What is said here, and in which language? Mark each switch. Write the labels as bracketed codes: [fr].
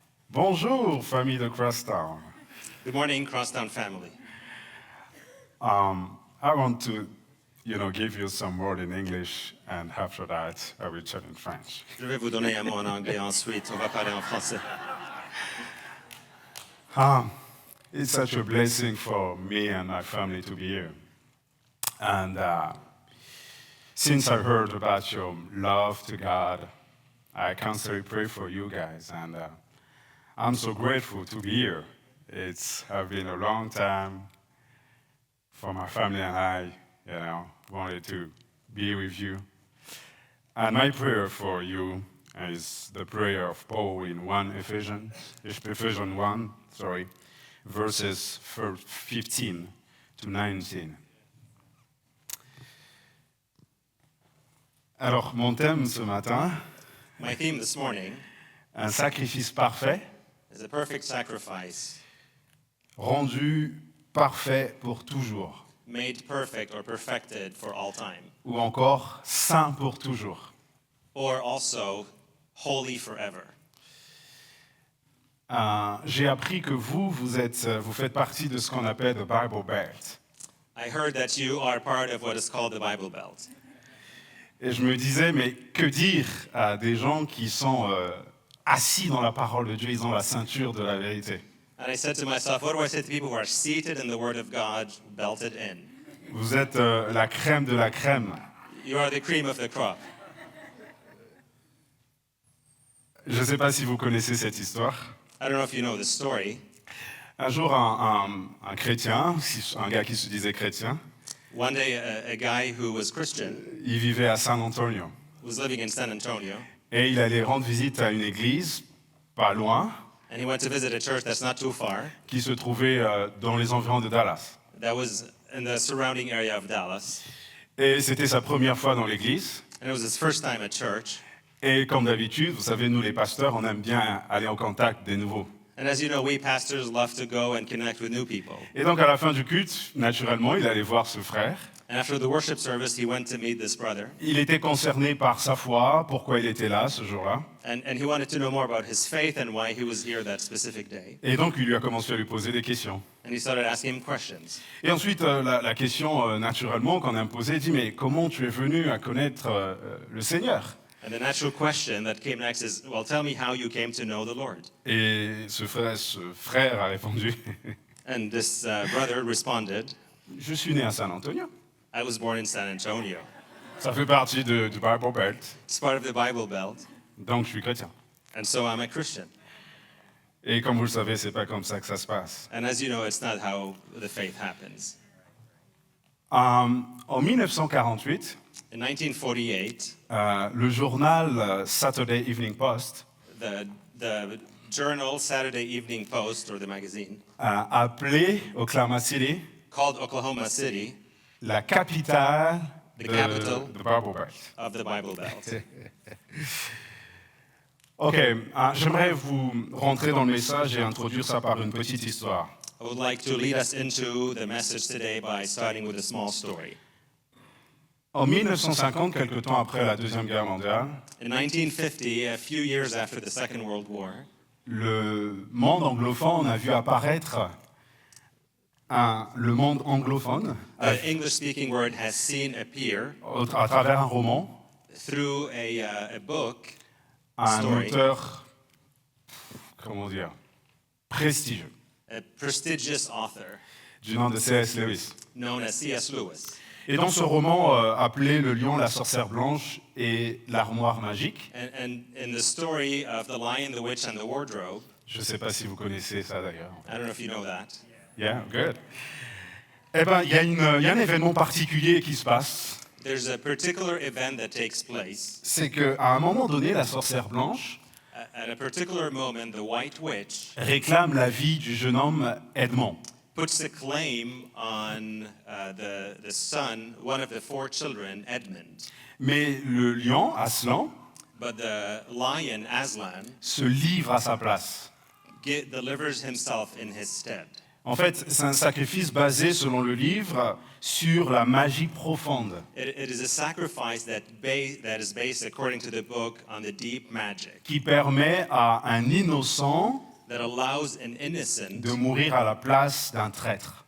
[fr] Bonjour, famille de Crosstown. [en] Good morning, Crosstown family. I want to, give you some word in English, and after that, I will chat in French. [fr] Je vais vous donner un mot en anglais ensuite. On va parler en français. [en] It's such a blessing for me and my family to be here. And since I heard about your love to God, I constantly pray for you guys, and I'm so grateful to be here. It's been a long time for my family and I, wanted to be with you. And my prayer for you is the prayer of Paul in Ephesians 1, verses 15 to 19. [fr] Alors, mon thème ce matin, [en] My theme this morning [fr] un sacrifice parfait, [en] is a perfect sacrifice, [fr] rendu parfait pour toujours, [en] made perfect or perfected for all time, [fr] ou encore saint pour toujours. [en] or also holy forever. [fr] J'ai appris que vous faites partie de ce qu'on appelle the Bible Belt. [en] I heard that you are part of what is called the Bible Belt. [fr] Et je me disais, mais que dire à des gens qui sont assis dans la parole de Dieu, ils ont la ceinture de la vérité. [en] And I said to myself, what do I say to people who are seated in the Word of God, belted in? [fr] Vous êtes la crème de la crème. [en] You are the cream of the crop. [fr] Je ne sais pas si vous connaissez cette histoire. [en] I don't know if you know the story. [fr] Un jour, un chrétien, un gars qui se disait chrétien, [en] One day, a guy who was Christian [fr] il vivait à San Antonio. [en] was living in San Antonio, [fr] Et il allait rendre visite à une église, pas loin, [en] and he went to visit a church that's not too far, [fr] qui se trouvait dans les environs de Dallas. [en] that was in the surrounding area of Dallas. [fr] Et c'était sa première fois dans l'église. [en] And it was his first time at church. [fr] Et comme d'habitude, vous savez, nous les pasteurs, on aime bien aller en contact des nouveaux. [en] And as you know, we pastors love to go and connect with new people. [fr] Et donc à la fin du culte, naturellement, il allait voir ce frère. [en] And after the worship service, he went to meet this brother. [fr] Il était concerné par sa foi, pourquoi il était là ce jour-là. [en] And he wanted to know more about his faith and why he was here that specific day. [fr] Et donc il lui a commencé à lui poser des questions. [en] And he started asking him questions. [fr] Et ensuite, la question, naturellement, qu'on a posée, dit, mais comment tu es venu à connaître le Seigneur? [en] And the natural question that came next is, well, tell me how you came to know the Lord. [fr] Et ce frère a répondu, [en] And this brother responded, [fr] je suis né à San Antonio. [en] I was born in San Antonio. [fr] Ça fait partie du Bible Belt. [en] It's part of the Bible Belt. [fr] Donc je suis chrétien. [en] And so I'm a Christian. [fr] Et comme vous le savez, c'est pas comme ça que ça se passe. [en] And as you know, it's not how the faith happens. [fr] En 1948, [en] In 1948, [fr] le journal Saturday Evening Post [en] the journal Saturday Evening Post, or the magazine, [fr] a appelé Oklahoma City [en] called Oklahoma City [fr] la capitale [en] The [fr] de [en] capital. Bible Belt. of the Bible Belt. [fr] Ok, j'aimerais vous rentrer dans le message et introduire ça par une petite histoire. [en] I would like to lead us into the message today by starting with a small story. [fr] En 1950, quelque temps après la Deuxième Guerre mondiale, [en] In 1950, a few years after the Second World War, [fr] le monde anglophone a vu apparaître le monde anglophone [en] the English-speaking word has seen appear [fr] à travers un roman, [en] through a book, [fr] un [en] Story. [fr] auteur, comment dire, prestigieux, [en] a prestigious author [fr] du nom de C.S. Lewis. [en] known as C.S. Lewis. [fr] Et dans ce roman appelé Le Lion, la Sorcière Blanche et l'Armoire Magique, [en] And in the story of The Lion, the Witch, and the Wardrobe, [fr] je ne sais pas si vous connaissez ça d'ailleurs. [en] I don't know if you know that. Yeah, good. [fr] Eh bien, il y a un événement particulier qui se passe. [en] There's a particular event that takes place. [fr] C'est qu'à un moment donné, la Sorcière Blanche [en] At a particular moment, the White Witch [fr] réclame la vie du jeune homme Edmond. [en] puts a claim on the son, one of the 4 children, Edmund. [fr] Mais le lion, Aslan, [en] But the lion, Aslan, [fr] se livre à sa place. [en] delivers himself in his stead. [fr] En fait, c'est un sacrifice basé, selon le livre, sur la magie profonde. [en] It is a sacrifice that is based, according to the book, on the deep magic [fr] Qui permet à un innocent [en] that allows an innocent [fr] de mourir à la place d'un traître.